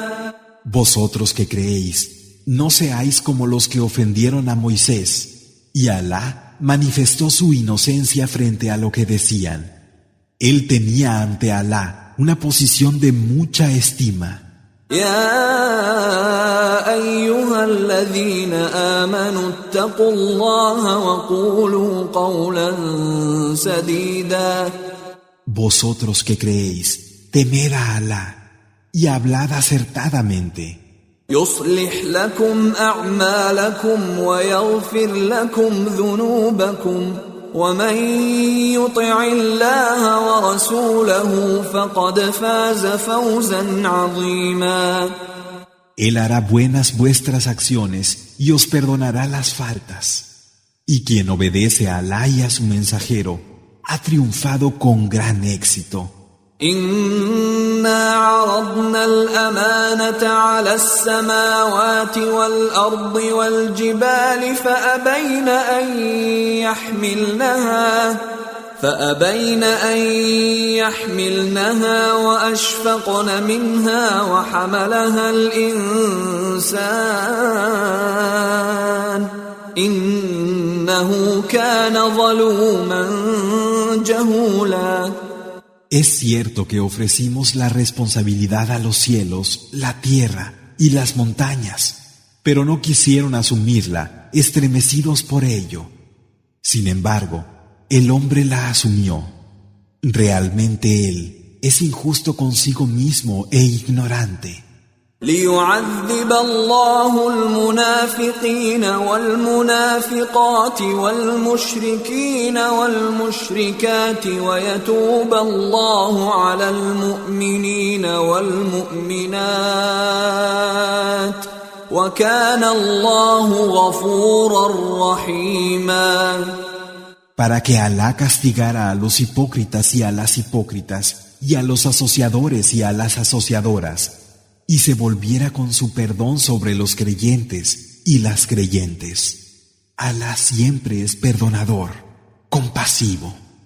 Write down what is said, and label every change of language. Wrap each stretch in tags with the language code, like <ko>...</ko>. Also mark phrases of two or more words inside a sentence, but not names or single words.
<es>Vosotros que creéis, no seáis como los que ofendieron a Moisés, y Alá manifestó su inocencia frente a lo que decían. Él tenía ante Alá una posición de mucha estima.</es> <ar>يا أيها الذين آمنوا اتقوا الله وقولوا قولا سديدا.</ar> <es>Vosotros que creéis, temed a Alá y hablad acertadamente.</es> <ar>يصلح لكم أعمالكم ويغفر لكم ذنوبكم ومن يطع الله ورسوله فقد فاز فوزا عظيما.</ar> <es>Él hará buenas vuestras acciones y os perdonará las faltas. Y quien obedece a Alá y a su mensajero ha triunfado con gran éxito.</es> <ar>إنا عرضنا الأمانة على السماوات والأرض والجبال فأبين أن يحملنها وأشفقن منها وحملها الإنسان إنه كان ظلوما جهولا.</ar> <es>Es cierto que ofrecimos la responsabilidad a los cielos, la tierra y las montañas, pero no quisieron asumirla, estremecidos por ello. Sin embargo, el hombre la asumió. Realmente él es injusto consigo mismo e ignorante.</es> <ar>ليعذب الله المنافقين والمنافقات والمشركين والمشركات ويتوب الله على المؤمنين والمؤمنات وكان الله غفورا رحيما.</ar> <es>Para que Alá castigara a los hipócritas y a las hipócritas, y a los asociadores y a las asociadoras, y se volviera con su perdón sobre los creyentes y las creyentes. Alá siempre es perdonador, compasivo.</es>